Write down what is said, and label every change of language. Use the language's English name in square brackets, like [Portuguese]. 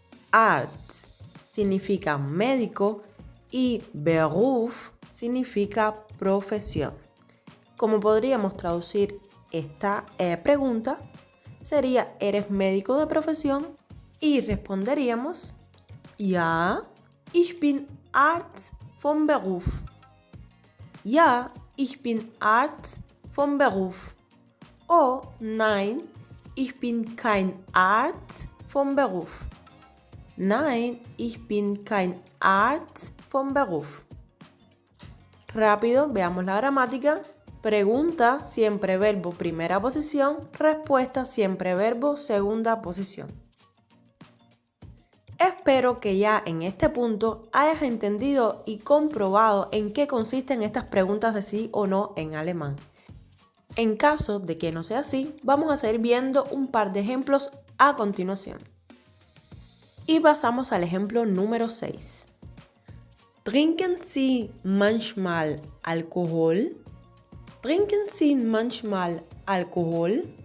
[Spanish] Arzt significa médico y Beruf significa profesión. Como podríamos traducir esta pregunta, sería ¿eres médico de profesión? Y responderíamos [German] Ja, ich bin Arzt vom Beruf. Ja, ich bin Arzt vom Beruf. O nein, ich bin kein Arzt vom Beruf. Nein, ich bin kein Arzt vom Beruf. [Spanish] Rápido, veamos la gramática. Pregunta, siempre verbo primera posición. Respuesta, siempre verbo segunda posición. Espero que ya en este punto hayas entendido y comprobado en qué consisten estas preguntas de sí o no en alemán. En caso de que no sea así, vamos a seguir viendo un par de ejemplos a continuación. Y pasamos al ejemplo número 6. [German] ¿Trinken Sie manchmal Alkohol? ¿Trinken Sie manchmal Alkohol?